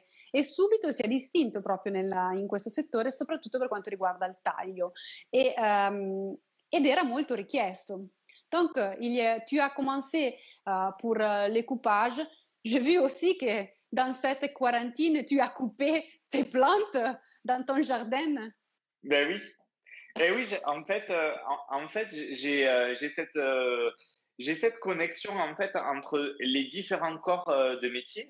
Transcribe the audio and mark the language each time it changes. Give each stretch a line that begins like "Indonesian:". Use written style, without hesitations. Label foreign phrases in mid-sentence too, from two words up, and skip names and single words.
Italian: E subito si è distinto proprio in questo settore, soprattutto per quanto riguarda il taglio. Ed era molto richiesto.
French: Donc, tu as commencé pour les coupages. J'ai vu aussi que dans cette quarantaine, tu as coupé tes plantes dans ton jardin. Ben oui. Et oui, en fait, j'ai cette connexion en fait entre les différents corps de métier.